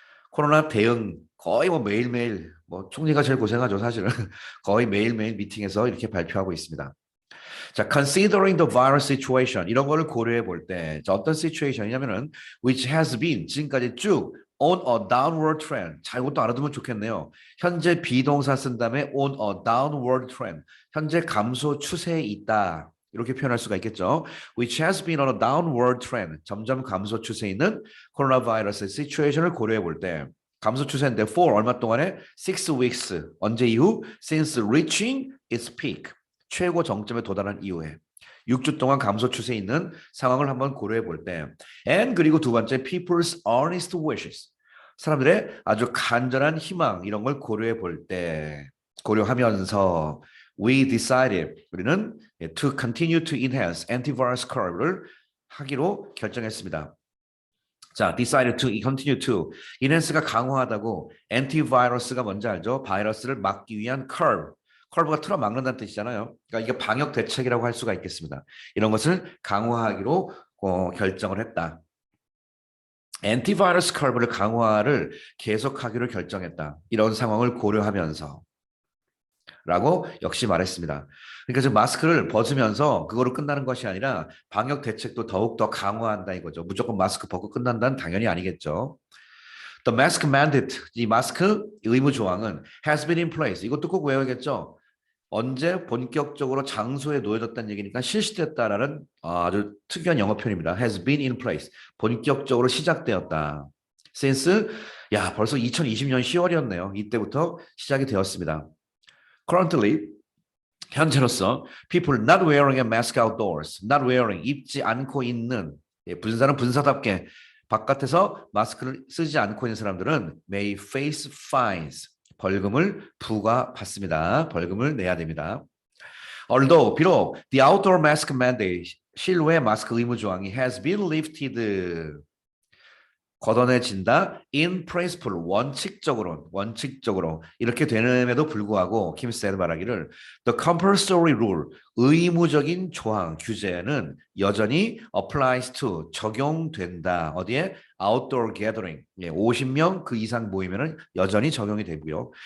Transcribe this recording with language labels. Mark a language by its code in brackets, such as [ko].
[ko] 코로나 대응 거의 뭐 매일매일 뭐 총리가 제일 고생하죠. 사실은 거의 매일매일 미팅에서 이렇게 발표하고 있습니다. [en] 자, considering the virus situation [ko] 이런 거를 고려해 볼 때 [en] 어떤 situation이냐면은 which has been [ko] 지금까지 쭉 [en] on a downward trend. [ko] 자, 이것도 알아두면 좋겠네요. 현재 비동사 쓴 다음에 on a downward trend. 현재 감소 추세에 있다. 이렇게 표현할 수가 있겠죠. [en] Which has been on a downward trend. [ko] 점점 감소 추세에 있는 코로나 바이러스의 situation을 고려해 볼 때 감소 추세인데 for 얼마 동안에 6 weeks. 언제 이후? [en] Since reaching its peak. [ko] 최고 정점에 도달한 이후에 6주 동안 감소 추세에 있는 상황을 한번 고려해 볼 때 and 그리고 두 번째 [en] people's earnest wishes. [ko] 사람들의 아주 간절한 희망 이런 걸 고려해 볼 때 고려하면서 [en] we decided [ko] 우리는 [en] to continue to enhance antivirus curve를 [ko] 하기로 결정했습니다. 자, decided to continue to enhance가 강화하다고 antivirus가 뭔지 알죠? 바이러스를 막기 위한 curve가 틀어 막는다는 뜻이잖아요. 그러니까 이게 방역 대책이라고 할 수가 있겠습니다. 이런 것을 강화하기로 결정을 했다. antivirus curve를 강화를 계속하기로 결정했다. 이런 상황을 고려하면서 라고 역시 말했습니다. 그러니까 지금 마스크를 벗으면서 그거로 끝나는 것이 아니라 방역 대책도 더욱더 강화한다 이거죠. 무조건 마스크 벗고 끝난다는 당연히 아니겠죠. [en] The mask mandate, [ko] 이 마스크 의무 조항은 [en] has been in place. [ko] 이것도 꼭 외워야겠죠. 언제 본격적으로 장소에 놓여졌다는 얘기니까 실시됐다라는 아주 특이한 영어 표현입니다. [en] has been in place. [ko] 본격적으로 시작되었다. since 벌써 2020년 10월이었네요. 이때부터 시작이 되었습니다. Currently, 현재로서 [en] people not wearing a mask outdoors, [ko] not wearing, 입지 않고 있는 분사는 분사답게 바깥에서 마스크를 쓰지 않고 있는 사람들은 [en] may face fines, [ko] 벌금을 부과받습니다. 벌금을 내야 됩니다. [en] Although, [ko] 비록 [en] the outdoor mask mandate, [ko] 실외 마스크 의무 조항이 [en] has been lifted, [ko] 걷어내진다. in principle, 원칙적으로 이렇게 되는에도 불구하고 김 쌤 말하기를 [en] the compulsory rule, [ko] 의무적인 조항, 규제는 여전히 [en] applies to, [ko] 적용된다. 어디에? outdoor gathering, 50명 그 이상 모이면은 여전히 적용이 되고요.